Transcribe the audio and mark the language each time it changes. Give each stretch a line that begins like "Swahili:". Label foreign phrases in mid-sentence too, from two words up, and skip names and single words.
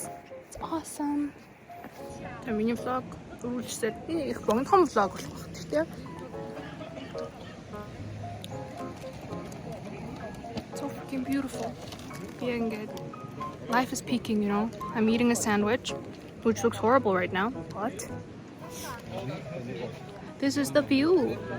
English: It's awesome.
Mongolian: Тэр миний vlog үргэлжлээд их богинохон vlog болох байх тийм.
English: So fucking beautiful. Being good. Life is peaking, you know. I'm eating a sandwich, which looks horrible right now, but this is the view.